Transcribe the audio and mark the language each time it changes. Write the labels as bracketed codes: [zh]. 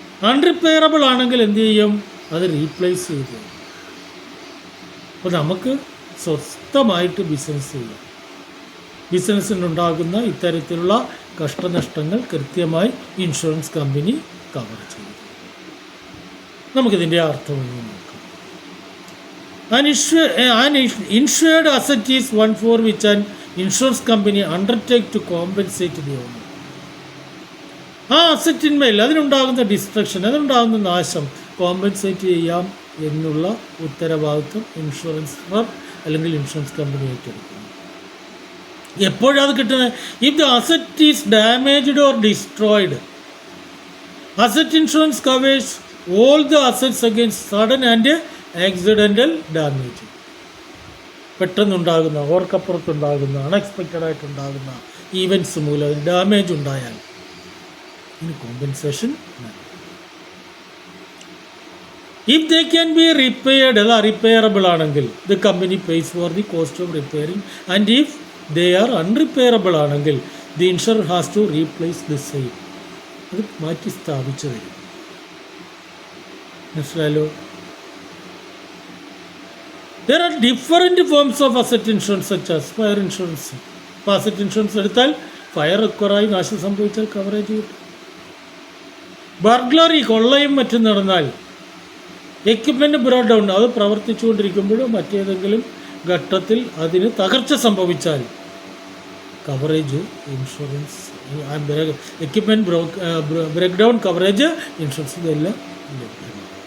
[ml] അൺറിപ്പയറബിൾ ആണെങ്കിൽ എന്ത് ചെയ്യും? അത് റീപ്ലേസ് ചെയ്ത് തരും. അപ്പോൾ നമുക്ക് സ്വസ്ഥമായിട്ട് ബിസിനസ് ചെയ്യാം. ബിസിനസ്സിനുണ്ടാകുന്ന ഇത്തരത്തിലുള്ള കഷ്ടനഷ്ടങ്ങൾ കൃത്യമായി ഇൻഷുറൻസ് കമ്പനി കവർ ചെയ്യും. നമുക്കിതിൻ്റെ അർത്ഥമൊന്നും നോക്കാം. [en] An insured asset is one for which an insurance company undertake to compensate the owner. [ml] ആ അസറ്റിന്മേൽ അതിനുണ്ടാകുന്ന ഡിസ്ട്രക്ഷൻ, അതിനുണ്ടാകുന്ന നാശം കോമ്പൻസേറ്റ് ചെയ്യാം എന്നുള്ള ഉത്തരവാദിത്വം ഇൻഷുറൻസർ അല്ലെങ്കിൽ ഇൻഷുറൻസ് കമ്പനി ഏറ്റെടുക്കുന്നു. എപ്പോഴാണ് അത് കിട്ടുന്നത്? [en] If the asset is damaged or destroyed, asset insurance covers all the assets against sudden and accidental damage. [ml] പെട്ടെന്നുണ്ടാകുന്ന ഓർക്കപ്പുറത്തുണ്ടാകുന്ന unexpected ആയിട്ടുണ്ടാകുന്ന events മൂലം അതിന് ഡാമേജ് ഉണ്ടായാൽ ഇതിന് കോമ്പൻസേഷൻ വേണം. [en] if they can be repaired, [ml] അത് റിപ്പയറബിൾ ആണെങ്കിൽ [en] The company pays for the cost of repairing. And if they are unrepairable [ml] ആണെങ്കിൽ [en] The insurer has to replace the same. [ml] അത് മാറ്റി സ്ഥാപിച്ചു തരും. മനസ്സിലായല്ലോ? [en] There are different forms of asset insurance such as fire insurance. [ml] ഇപ്പോൾ asset insurance എടുത്താൽ fire റിക്കവറായി നാശം സംഭവിച്ചാൽ കവറേജ് കിട്ടും. ബർഗ്ലറി, കൊള്ളയും മറ്റും നടന്നാൽ എക്യുപ്മെൻറ്റ് ബ്രോട്ട് ഡൗൺ, അത് പ്രവർത്തിച്ചുകൊണ്ടിരിക്കുമ്പോഴോ മറ്റേതെങ്കിലും ഘട്ടത്തിൽ അതിന് തകർച്ച സംഭവിച്ചാൽ coverage insurance, equipment break down coverage insurance ഇതെല്ലാം ലഭ്യമാണ്.